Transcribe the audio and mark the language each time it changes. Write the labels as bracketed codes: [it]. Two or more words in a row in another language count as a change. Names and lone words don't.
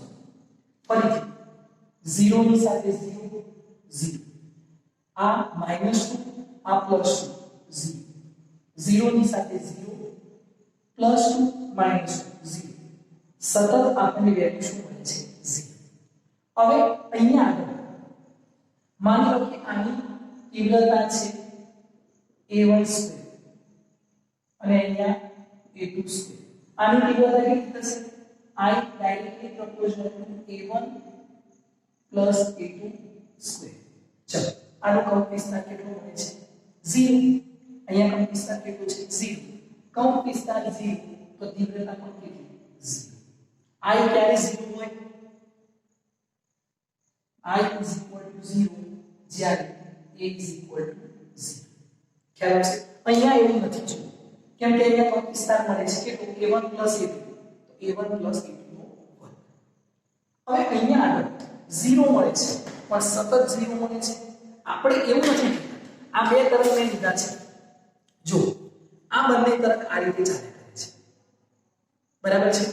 [gu] ફરીથી 0 ની સાથે 0 0 આ -2 આ +2 0 0 ની સાથે 0 +2 -2 0 સતત આપણને વેલ્યુ શું મળે છે 0. હવે અહીંયા આગળ માની લો કે આની તીવ્રતા છે A1 સ્ક્વેર અને અહીંયા A2 સ્ક્વેર. આની તીવ્રતા કેટલી થશે [en] I directly proportional to A1 plus A2 સ્ક્વેર. [gu] ચલો આનો કંપ વિસ્તાર કેટલો મળે છે 0. અહીંયા કંપ વિસ્તાર કેટલો છે 0. કંપ વિસ્તાર 0 તો તીવ્રતા પણ કેટલી 0. I ક્યારે 0 હોય [en] I is equal to 0 [gu] જ્યારે [en] A is equal to 0. [gu] ખ્યાલ આવશે. અહીંયા એવું નથી જોયું કેમ કે અહીંયા કંપ વિસ્તાર મળે છે કે [en] A1 plus A2 [gu] તો [en] A1 plus A2 [gu] નો વર્ગ. હવે અહીંયા આગળ 0 મળે છે પણ સતત 0 મળે છે. આપણે એવું નથી આ બે તરંગને લીધા છે જો આ બંને તરંગ આ રીતે ચાલે કરે છે બરાબર છે.